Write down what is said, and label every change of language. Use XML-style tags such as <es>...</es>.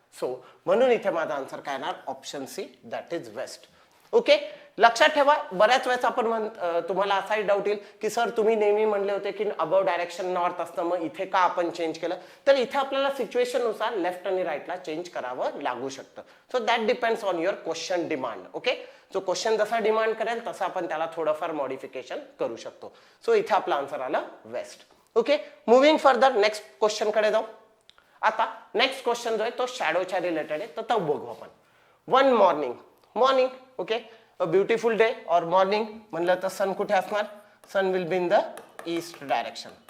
<mr>So म्हणून इथे माझा आन्सर काय येणार option C,</mr> <en>That is west.</en> <mr>Okay, लक्षात ठेवा, बऱ्याच वेळेस आपण तुम्हाला असाही डाऊट येईल की सर तुम्ही नेहमी म्हणले होते की अबव डायरेक्शन नॉर्थ असतं, मग इथे का आपण चेंज केलं. तर इथे आपल्याला सिच्युएशन नुसार लेफ्ट आणि राईटला चेंज करावं लागू शकतं.</mr> <en>So that depends on your question demand.</en> <mr>Okay, so question जसा डिमांड करेल तसं आपण त्याला थोडंफार मॉडिफिकेशन करू शकतो. सो इथे आपला आन्सर आला waste. Okay,</mr> <en>moving further next question</en> <mr>कडे जाऊ. आता नेक्स्ट क्वेश्चन जो आहे तो शॅडोच्या रिलेटेड आहे, तर तो बघू आपण.</mr> <en>one morning okay, a beautiful day or morning</en> <mr>म्हणलं तर सन कुठे असणार,</mr> <en>Sun will be in the east direction.</en>